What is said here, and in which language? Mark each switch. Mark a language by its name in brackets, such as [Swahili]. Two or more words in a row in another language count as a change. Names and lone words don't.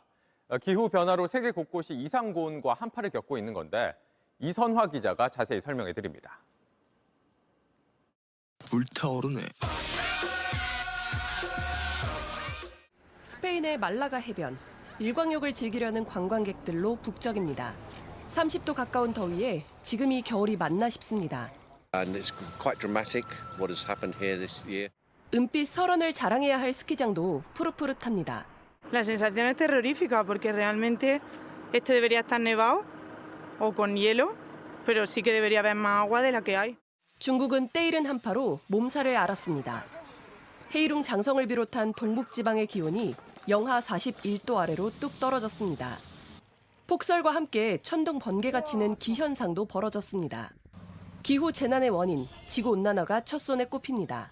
[Korean] 기후 변화로 세계 곳곳이 이상 고온과 한파를 겪고 있는 건데 이선화 기자가 자세히 설명해 드립니다. 불타오르네. 스페인의 말라가 해변. 일광욕을 즐기려는 관광객들로 북적입니다. 30도 가까운 더위에 지금이 겨울이 맞나 싶습니다. [English] And it's quite dramatic what has happened here this year. [Korean] 은빛 설원을 자랑해야 할 스키장도 푸릇푸릇합니다. [Spanish] La sensación es terrorífica porque realmente este debería estar nevado o con hielo, pero sí que debería haber más agua de la que hay. [Korean] 중국은 때이른 한파로 몸살을 앓았습니다. 헤이룽 장성을 비롯한 동북지방의 기온이 영하 41도 아래로 뚝 떨어졌습니다. 폭설과 함께 천둥 번개가 치는 기현상도 벌어졌습니다. 기후 재난의 원인, 지구온난화가 첫 손에 꼽힙니다.